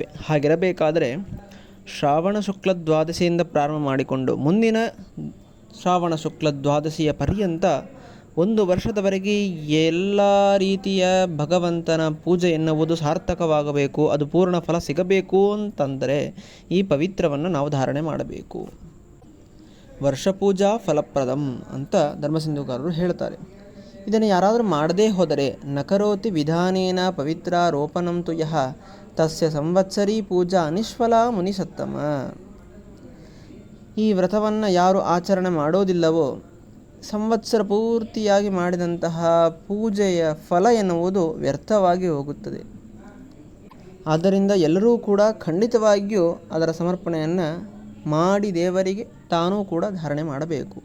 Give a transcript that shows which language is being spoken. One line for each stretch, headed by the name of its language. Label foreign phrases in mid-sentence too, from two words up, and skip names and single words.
Kannada: ಹಾಗಿರಬೇಕಾದರೆ ಶ್ರಾವಣ ಶುಕ್ಲ ದ್ವಾದಶಿಯಿಂದ ಪ್ರಾರಂಭ ಮಾಡಿಕೊಂಡು ಮುಂದಿನ ಶ್ರಾವಣ ಶುಕ್ಲ ದ್ವಾದಶಿಯ ಪರ್ಯಂತ ಒಂದು ವರ್ಷದವರೆಗೆ ಎಲ್ಲ ರೀತಿಯ ಭಗವಂತನ ಪೂಜೆ ಎನ್ನುವುದು ಸಾರ್ಥಕವಾಗಬೇಕು, ಅದು ಪೂರ್ಣ ಫಲ ಸಿಗಬೇಕು ಅಂತಂದರೆ ಈ ಪವಿತ್ರವನ್ನು ನಾವು ಧಾರಣೆ ಮಾಡಬೇಕು.
Sanskrit: ವರ್ಷಪೂಜಾ ಫಲಪ್ರದಂ
Kannada: ಅಂತ ಧರ್ಮಸಿಂಧುಕಾರರು ಹೇಳ್ತಾರೆ. ಇದನ್ನು ಯಾರಾದರೂ ಮಾಡದೇ ಹೋದರೆ
Sanskrit: ನಕರೋತಿ ವಿಧಾನೇನ ಪವಿತ್ರಾರೋಪಣಂ ತು ಯಃ ತಸ್ಯ ಸಂವತ್ಸರೀ ಪೂಜಾ ನಿಷ್ಫಲ ಮುನಿಸತ್ತಮ.
Kannada: ಈ ವ್ರತವನ್ನು ಯಾರು ಆಚರಣೆ ಮಾಡೋದಿಲ್ಲವೋ ಸಂವತ್ಸರ ಪೂರ್ತಿಯಾಗಿ ಮಾಡಿದಂತಹ ಪೂಜೆಯ ಫಲ ಎನ್ನುವುದು ವ್ಯರ್ಥವಾಗಿ ಹೋಗುತ್ತದೆ. ಆದ್ದರಿಂದ ಎಲ್ಲರೂ ಕೂಡ ಖಂಡಿತವಾಗಿಯೂ ಅದರ ಸಮರ್ಪಣೆಯನ್ನು ಮಾಡಿ ದೇವರಿಗೆ ತಾನೂ ಕೂಡ ಧಾರಣೆ ಮಾಡಬೇಕು.